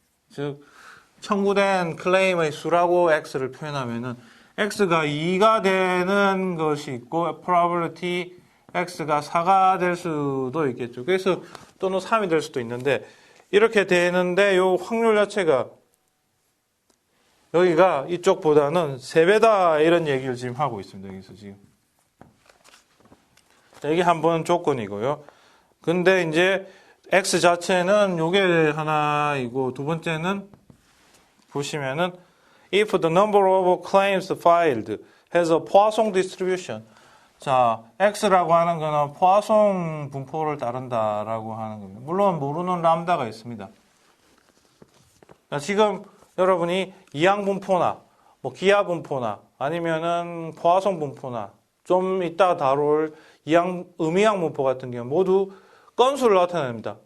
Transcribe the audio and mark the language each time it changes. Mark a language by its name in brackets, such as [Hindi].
[Korean] 즉 청구된 클레임의 수라고 X를 표현하면은 X가 2가 되는 것이 있고 probability X가 4가 될 수도 있겠죠. 그래서 또는 3이 될 수도 있는데 이렇게 되는데 요 확률 자체가 여기가 이쪽보다는 3배다 이런 얘기를 지금 하고 있습니다. 여기서 지금. 자, 이게 한 번 조건이고요. 근데 이제 X 자체는 요게 하나이고 두 번째는 보시면은 [English] if the number of claims filed has a Poisson distribution. [Korean] 자, X라고 하는 거는 포화송 분포를 따른다라고 하는 겁니다. 물론 모르는 람다가 있습니다. 자, 지금 여러분이 이항 분포나 뭐 기하 분포나 아니면은 포화송 분포나 좀 이따 다룰 음이항 분포 같은 경우 모두 건수를 나타냅니다.